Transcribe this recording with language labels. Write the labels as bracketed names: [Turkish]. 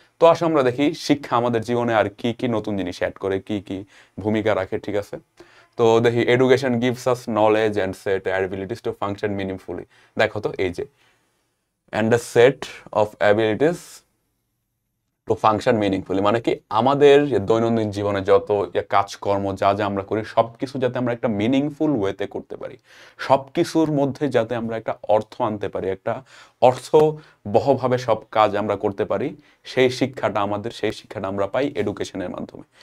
[Bangla] তো আসলে আমরা দেখি শিক্ষা আমাদের জীবনে আর কি কি নতুন জিনিস অ্যাড করে, কি কি ভূমিকা রাখে, ঠিক আছে? তো দেখি, [English] Education gives us knowledge and set abilities to function meaningfully. [Bangla] দেখো তো এই যে, [English] and a set of abilities to function meaningfully, [Bangla] মানে কি আমাদের দৈনন্দিন জীবনে যত কাজকর্ম যা যা আমরা করি সব কিছু যাতে আমরা একটা মিনিংফুল ওয়েতে করতে পারি, সব কিছুর মধ্যে যাতে আমরা একটা অর্থ আনতে পারি, একটা অর্থবহভাবে সব কাজ আমরা করতে পারি, সেই শিক্ষাটা আমরা পাই এডুকেশনের মাধ্যমে।